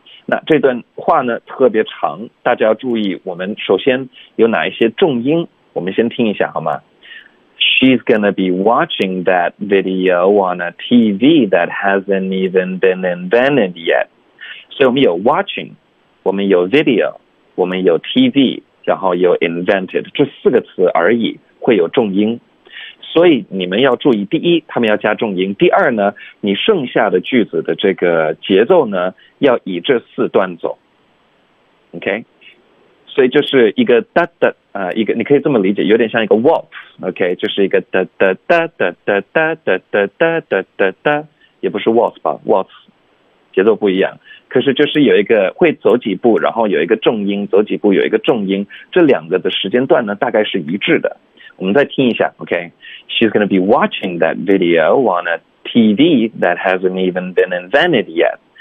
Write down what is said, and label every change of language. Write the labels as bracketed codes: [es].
[zh] 那这段话呢特别长，大家要注意。我们首先有哪一些重音？我们先听一下好吗 [en] ？She's gonna be watching that video on a TV that hasn't even been invented yet. [zh] 所以我们有 watching， 我们有 video， 我们有 TV， 然后有 invented 这四个词而已，会有重音。所以你们要注意，第一，他们要加重音；第二呢，你剩下的句子的这个节奏呢，要以这四段走。 OK， 所以就是一个哒哒啊、一个你可以这么理解，有点像一个 waltz。 OK， 就是一个哒哒哒哒哒哒哒哒哒哒哒哒，也不是 waltz 吧 ？waltz 节奏不一样，可是就是有一个会走几步，然后有一个重音，走几步有一个重音，这两个的时间段呢，大概是一致的。我们再听一下 ，OK？ [en] She's going to be watching that video on a TV that hasn't even been invented yet.